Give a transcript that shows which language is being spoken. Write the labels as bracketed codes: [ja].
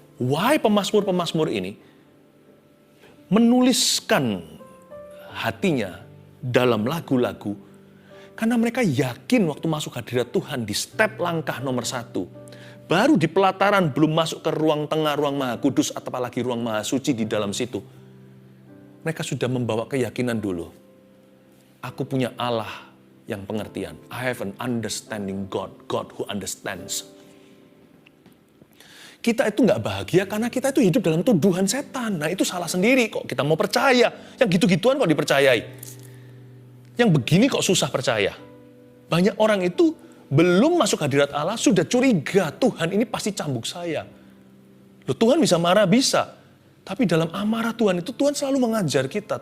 [en] Why [id] pemazmur-pemazmur ini menuliskan hatinya dalam lagu-lagu, karena mereka yakin waktu masuk hadirat Tuhan di step langkah nomor 1. Baru di pelataran, belum masuk ke ruang tengah, ruang maha kudus, atau apalagi ruang maha suci di dalam situ. Mereka sudah membawa keyakinan dulu. Aku punya Allah yang pengertian. [en] I have an understanding God, God who understands. [id] Kita itu nggak bahagia karena kita itu hidup dalam tuduhan setan. Nah itu salah sendiri kok, kita mau percaya. Yang gitu-gituan kok dipercayai. Yang begini kok susah percaya. Banyak orang itu belum masuk hadirat Allah, sudah curiga, Tuhan ini pasti cambuk saya. Loh, Tuhan bisa marah, bisa. Tapi dalam amarah Tuhan itu, Tuhan selalu mengajar kita.